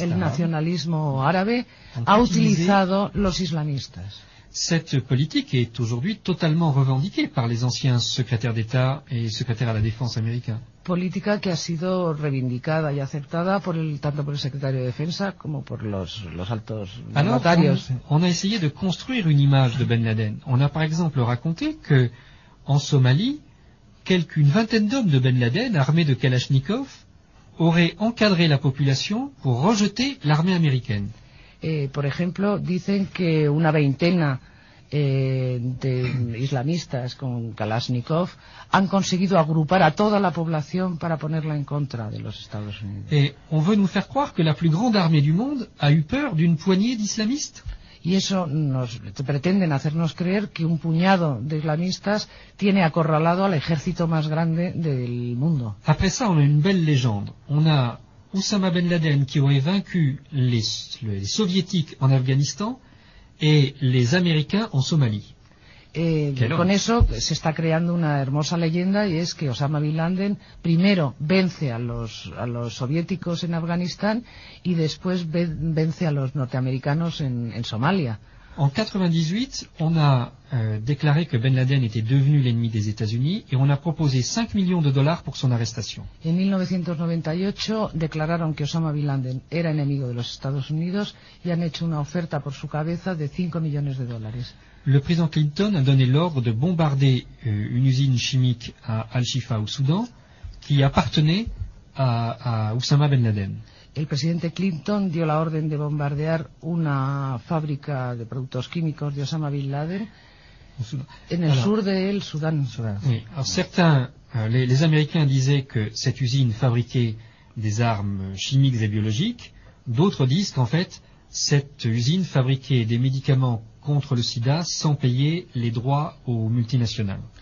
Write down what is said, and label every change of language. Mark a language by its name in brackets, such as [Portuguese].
[Spanish] arabes. El nacionalismo árabe a utilizado los islamistas. [French] Cette politique est aujourd'hui totalement revendiquée par les anciens secrétaires d'État et secrétaires à la défense américains. [Spanish] Política que ha sido reivindicada y aceptada tanto por el secretario de Defensa como por los altos notarios. [French] On a essayé de construire une image de Ben Laden. On a par exemple raconté que en Somalie, quelqu'une vingtaine d'hommes de Ben Laden armés de Kalachnikov auraient encadré la population pour rejeter l'armée américaine. [Spanish] Por ejemplo, dicen que una veintena de islamistas con Kalashnikov han conseguido agrupar a toda la población para ponerla en contra de los Estados Unidos. [French] Et on veut nous faire croire que la plus grande armée du monde a eu peur d'une poignée d'islamistes. [Spanish] y eso nos pretenden hacernos creer que un puñado de islamistas tiene acorralado al ejército más grande del mundo. [French] Après ça, on a une belle légende. On a Osama Ben Laden qui aurait vaincu les soviétiques en Afghanistan et les américains en Somalie. [Spanish] Con eso se está creando una hermosa leyenda, y es que Osama Bin Laden primero vence a los soviéticos en Afganistán y después vence a los norteamericanos en Somalia. [French] En 98, on a déclaré que Ben Laden était devenu l'ennemi des États-Unis et on a proposé 5 millions de dollars pour son arrestation. [Spanish] En 1998 declararon que Osama Bin Laden era enemigo de los Estados Unidos y han hecho una oferta por su cabeza de 5 millones de dólares. [French] Le président Clinton a donné l'ordre de bombarder une usine chimique à Al-Shifa au Soudan qui appartenait à Osama Ben Laden. [Spanish] El presidente Clinton dio la orden de bombardear una fábrica de productos químicos de Osama Bin Laden en el sur de el Sudán. [French] Oui. Certains, les Américains disaient que cette usine fabriquait des armes chimiques et biologiques. D'autres disent qu'en fait, cette usine fabriquait des médicaments contre le sida sans payer les droits aux multinationales.